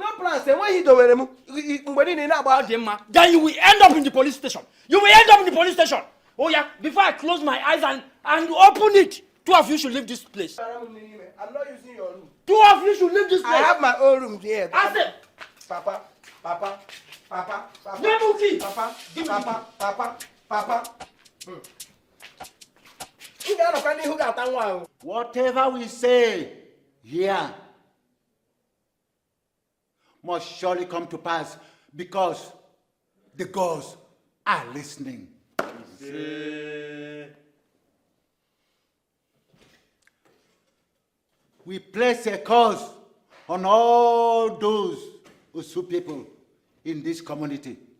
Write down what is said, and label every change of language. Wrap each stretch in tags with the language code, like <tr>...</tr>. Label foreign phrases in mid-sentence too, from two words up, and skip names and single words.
<en>No plans. When you do then you will end up in the police station. You will end up in the police station. Oh yeah, before I close my eyes and open it, two of you should leave this place. I'm not using your room. Two of you should leave this place. I have my own room here. I said, Papa. Nemuki. Papa. Whatever we say here must surely come to pass because the gods are listening. We place a curse on all those Usu people in this community.</en>